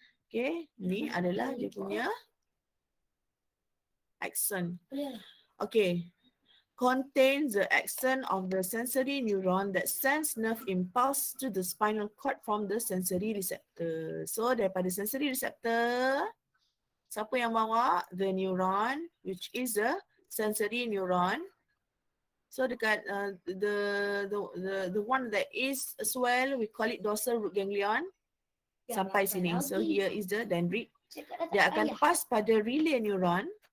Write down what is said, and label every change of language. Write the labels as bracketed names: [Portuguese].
[Malay] Okay, ni adalah dia punya axon. [English] Okay, contains the axon of the sensory neuron that sends nerve impulse to the spinal cord from the sensory receptor. So [Malay] daripada sensory receptor, siapa yang bawa? [English] The neuron, which is the sensory neuron. So dekat the one that is swell, we call it dorsal root ganglion. [Malay] Sampai sini. [English] So here is the dendrit. [Malay] Dia akan pass pada relay neuron.